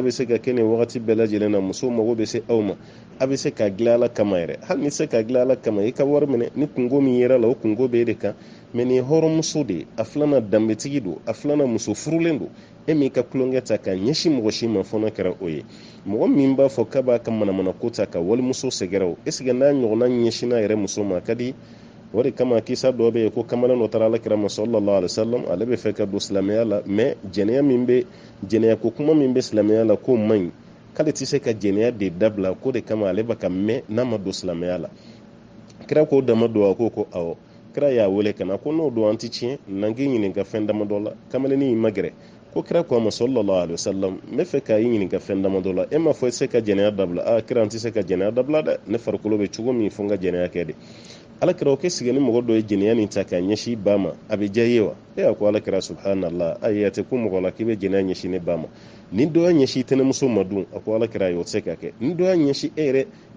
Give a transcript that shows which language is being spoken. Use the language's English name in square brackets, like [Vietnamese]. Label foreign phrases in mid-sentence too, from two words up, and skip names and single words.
[Bambara] bɛ se ka kɛ nin wagati bɛɛ lajɛlen na musow mago bɛ se aw ma a bɛ se ka dilan ala kama yɛrɛ hali ni se ka dilan ala kama i ka wari minɛ ni kungo min yera la o kungo bɛ e de kan mais nin hɔrɔnmuso de a filanan danbetigi don a filanan muso furulen don e min ka tulonkɛ ta ka ɲɛsin mɔgɔ si ma fɔlɔ kɛra o ye mɔgɔ min b'a fɔ k'a b'a ka manamana ko ta ka walimuso sɛgɛrɛ o [French] est ce que [Bambara] n'a ɲɔgɔnna ɲɛsinna yɛrɛ muso ma a ka di o de kama kisa dɔ bɛ yen ko kamalen dɔ taara alakira ma [Arabic] صلى الله عليه وسلم [Bambara] ale bɛ fɛ ka don silamɛya la mais jɛnɛya ko kuma min bɛ silamɛya la k'o man ɲi k'ale tɛ se ka jɛnɛya de dabila ko de kama ale bɛ ka mɛn n'a ma don silamɛya la kira k'o dama don a ko awɔ kira y'a wele ka na ko n'o don an tɛ tiɲɛ n'an k'i ɲininka fɛn dama dɔ la kamalen y'i magɛrɛ ko kira ko a ma [Arabic] صلى الله عليه وسلم [Bambara] n bɛ fɛ k'a ɲininka fɛn dama dɔ la e m'a fɔ i tɛ se ka jɛnɛya dabila kira an tɛ se ka jɛnɛya dabila dɛ ne farikolo bɛ cogo min fo n ka jɛnɛya kɛ de alakira o kɛ sigi ni mɔgɔ dɔ ye jɛnɛya nin ta ka ɲɛsin ba ma a bɛ diya i ye wa e a ko alakira subhanallah ayi a tɛ ko mɔgɔ la k'i bɛ jɛnɛya ɲɛsin ne ba ma ni dɔ y'a ɲɛsin tɛnɛmuso ma dun a ko alakira ayi o tɛ se ka kɛ ni dɔ y'a ɲɛsin e yɛrɛ